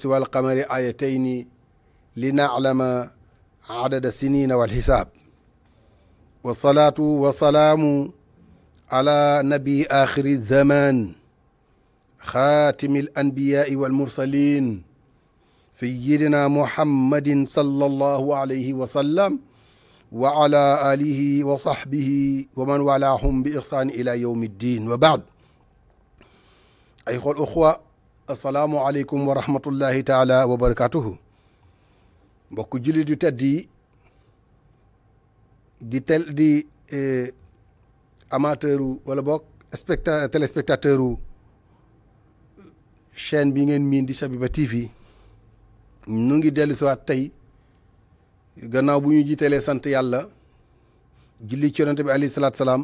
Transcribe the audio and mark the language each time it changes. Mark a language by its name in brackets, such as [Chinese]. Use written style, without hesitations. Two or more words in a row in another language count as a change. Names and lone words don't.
[Arabic] والقمر آيتين لنعلم عدد السنين والحساب، والصلاة والسلام على نبي آخر الزمان خاتم الأنبياء والمرسلين سيدنا محمد صلى الله عليه وسلم وعلى آله وصحبه ومن والاهم بإحسان إلى يوم الدين، وبعد. أيها الأخوة، السلام عليكم ورحمة الله تعالى وبركاته. [Wolof] mbokk jullit yu tedd yi di amateur wala bokk [French] téléspectateur chaîne [Wolof] bi ngeen miin di Shabiba TV, nu ngi dellu si waat tey gannaaw bu ñu jiitelee sant yàlla julli ci yonent bi [Arabic] عليه الصلاة والسلام.